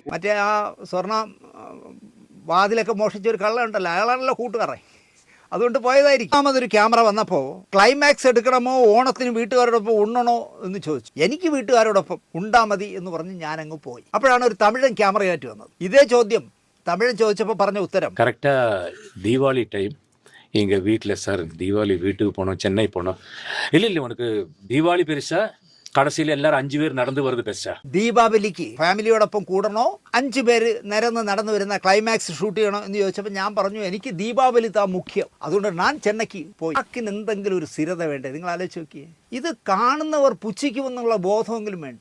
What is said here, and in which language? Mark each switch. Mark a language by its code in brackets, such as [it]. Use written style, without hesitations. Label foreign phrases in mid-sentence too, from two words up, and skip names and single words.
[ml] മറ്റേ ആ സ്വർണ്ണ വാതിലൊക്കെ മോഷിച്ചൊരു കള്ളമുണ്ടല്ലോ, അയാളാണല്ലോ കൂട്ടുകാരൻ, അതുകൊണ്ട് പോയതായിരിക്കും. രണ്ടാമതൊരു ക്യാമറ വന്നപ്പോൾ ക്ലൈമാക്സ് എടുക്കണമോ ഓണത്തിന് വീട്ടുകാരോടൊപ്പം ഉണ്ണണോ എന്ന് ചോദിച്ചു. എനിക്ക് വീട്ടുകാരോടൊപ്പം ഉണ്ടാ മതി എന്ന് പറഞ്ഞ് ഞാനങ്ങ് പോയി. അപ്പോഴാണ് ഒരു തമിഴൻ ക്യാമറയായിട്ട് വന്നത്. ഇതേ ചോദ്യം തമിഴൻ ചോദിച്ചപ്പോൾ പറഞ്ഞ ഉത്തരം [ta] கரெக்டாக தீபாவளி டைம் எங்கள் வீட்டில் சார் தீபாவளி வீட்டுக்கு போனோம், சென்னை போனோம். இல்லை உனக்கு தீபாவளி பெருசா, [ml] കടസിൽ എല്ലാവരും 5 പേര് നടന്നു വരുന്നത് ബെസ്റ്റാ. ദീപാവലിക്ക് ഫാമിലിയോടൊപ്പം കൂടണോ 5 പേര് നടന്നു വരുന്ന ക്ലൈമാക്സ് ഷൂട്ട് ചെയ്യണോ എന്ന് ചോദിച്ചപ്പോൾ ഞാൻ പറഞ്ഞു എനിക്ക് ദീപാവലി താ മുഖ്യം, അതുകൊണ്ട് ഞാൻ ചെന്നൈക്ക് പോയി. വാക്കിന് എന്തെങ്കിലും ഒരു സ്ഥിരത വേണ്ടേ? നിങ്ങൾ ആലോചിച്ച് നോക്കിയേ. ഇത് കാണുന്നവർ പുച്ഛിക്കുമെന്നുള്ള ബോധമെങ്കിലും വേണ്ടേ?